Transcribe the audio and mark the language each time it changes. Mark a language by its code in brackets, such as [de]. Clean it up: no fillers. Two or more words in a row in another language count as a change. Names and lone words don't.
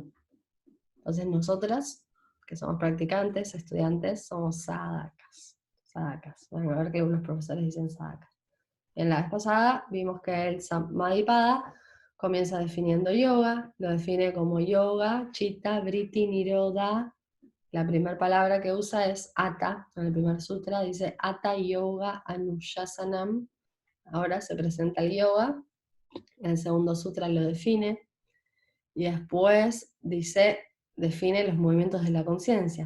[es] Entonces nosotras, que somos practicantes, estudiantes, somos sadhakas. Van a ver que algunos profesores dicen sadhakas. En la vez pasada vimos que el Samadhipada comienza definiendo yoga, lo define como [sa] योग, चित्त, वृत्ति, निरोध, [es] La primera palabra que usa es Hatha, en el primer sutra dice [sa] हठ योग अनुशासनम्, [es] ahora se presenta el yoga, en el segundo sutra lo define, y después define los movimientos de la conciencia.